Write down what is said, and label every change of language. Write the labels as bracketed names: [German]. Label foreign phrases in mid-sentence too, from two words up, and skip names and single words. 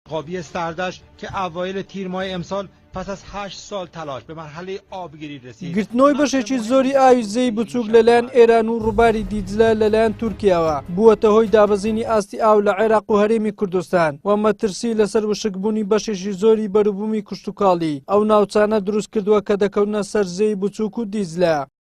[Persian] قابی سردش که اوایل تیر ماه امسال پس از 8 سال تلاش به مرحله آبگیری رسید. [Central Kurdish] گرتنەوەی بەشێکی زۆری ئاوی زەوی بچووک لەلایەن ئێران و ڕووباری دیجلە لەلایەن تورکیاوە بووەتە هۆی دابەزینی ئاستی ئاو لە عێراق و هەرێمی کوردستان و مەترسی لەسەر وشکبوونی بەشێکی زۆری بەروبوومی کشتوکاڵی ئەو ناوچانە دروست کردووە کە دەکەونە سەر زەوی بچووک و دیجلە.